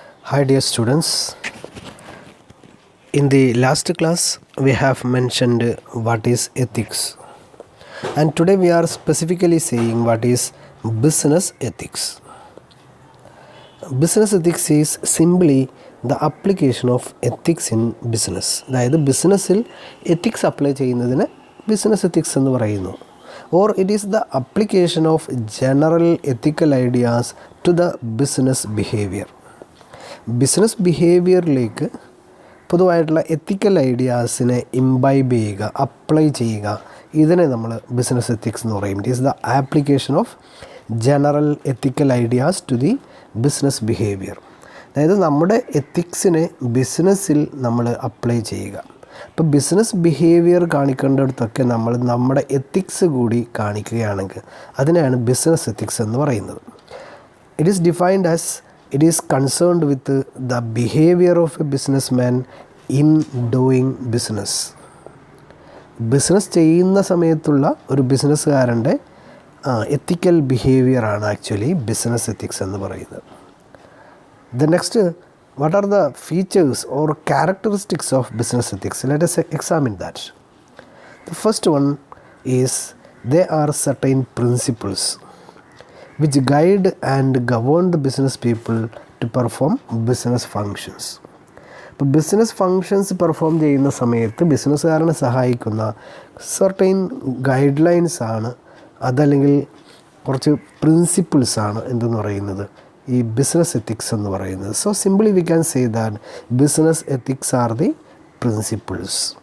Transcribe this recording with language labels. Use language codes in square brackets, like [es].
[en] Hi dear students, in the last class we have mentioned what is ethics, and today we are specifically saying what is business ethics. Business ethics is simply the application of ethics in business. [ml] അതായത് ബിസിനസ്സിൽ ethics apply ചെയ്യുന്നതിന് business ethics എന്ന് പറയുന്നു. [en] Or it is the application of general ethical ideas to the business behaviour. [ml] Business ബിഹേവിയറിലേക്ക് പൊതുവായിട്ടുള്ള എത്തിക്കൽ ഐഡിയാസിനെ imbibe ചെയ്യുക, apply ചെയ്യുക, ഇതിനെ നമ്മൾ ബിസിനസ് എത്തിക്സ് എന്ന് പറയും. [en] It is the application of general ethical ideas to the business behaviour. [ml] അതായത് നമ്മുടെ എത്തിക്സിനെ ബിസിനസ്സിൽ നമ്മൾ അപ്ലൈ ചെയ്യുക. ഇപ്പോൾ ബിസിനസ് ബിഹേവിയർ കാണിക്കേണ്ടിടത്തൊക്കെ നമ്മൾ നമ്മുടെ എത്തിക്സ് കൂടി കാണിക്കുകയാണെങ്കിൽ അതിനെയാണ് ബിസിനസ് എത്തിക്സ് എന്ന് പറയുന്നത്. [en] It is defined as it is concerned with the behaviour of a businessman in doing business. [ml] Business ചെയ്യുന്ന സമയത്തുള്ള ഒരു ബിസിനസ്സുകാരൻ്റെ എത്തിക്കൽ ബിഹേവിയറാണ് ആക്ച്വലി ബിസിനസ് എത്തിക്സ് എന്ന് പറയുന്നത്. [en] The next, what are the features or characteristics of business ethics? Let us examine that. The first one is there are certain principles which guide and govern the business people to perform business functions. [ml] ഇപ്പോൾ business functions perform ചെയ്യുന്ന സമയത്ത് ബിസിനസ്സുകാരനെ സഹായിക്കുന്ന certain guide lines ആണ്, അതല്ലെങ്കിൽ കുറച്ച് പ്രിൻസിപ്പിൾസാണ് എന്തെന്ന് പറയുന്നത് ഈ ബിസിനസ് എത്തിക്സ് എന്ന് പറയുന്നത്. [en] So simply we can say that business ethics are the principles.